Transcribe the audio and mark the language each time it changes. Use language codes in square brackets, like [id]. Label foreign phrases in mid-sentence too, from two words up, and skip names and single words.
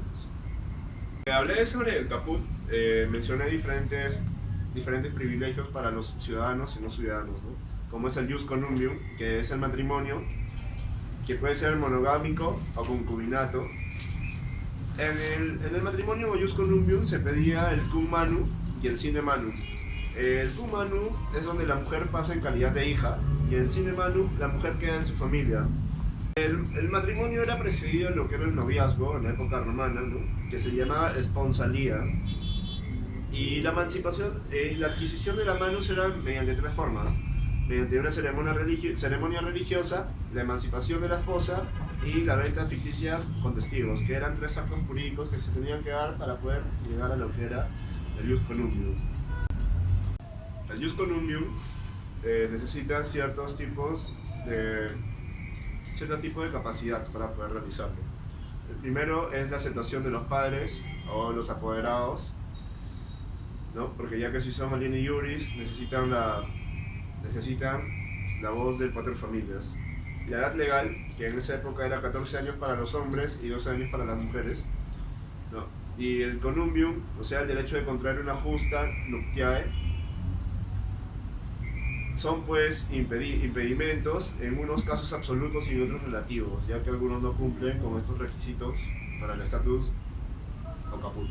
[es] Hablé sobre el caput, mencioné diferentes privilegios para los ciudadanos y no ciudadanos, ¿no? Como es el [la] jus connubium, [es] que es el matrimonio, que puede ser monogámico o concubinato. En el matrimonio o [la] jus connubium [es] se pedía el [la] cum manu [es] y el [la] sine manu. [es] El [la] cum manu [es] es donde la mujer pasa en calidad de hija, y en el [la] sine manu [es] la mujer queda en su familia. El matrimonio era precedido en lo que era el noviazgo en la época romana, ¿no? Que se llamaba sponsalía. Y la emancipación, la adquisición de la manus era mediante tres formas: mediante una ceremonia religiosa, la emancipación de la esposa y la venta ficticia con testigos, que eran tres actos jurídicos que se tenían que dar para poder llegar a lo que era el jus connubium. El [la] jus connubium [es] necesita cierto tipo de capacidad para poder realizarlo. El primero es la aceptación de los padres o los apoderados, ¿no? Porque ya que si son [la] alieni iuris [es] necesitan la voz del [la] pater familias. [es] La edad legal, que en esa época era 14 años para los hombres y 12 años para las mujeres, ¿no? Y el connubium, o sea, el derecho de contraer una [la] justa nuptiae, [es] son pues impedimentos en unos casos absolutos y en otros relativos, ya que algunos no cumplen con estos requisitos para el estatus o caput.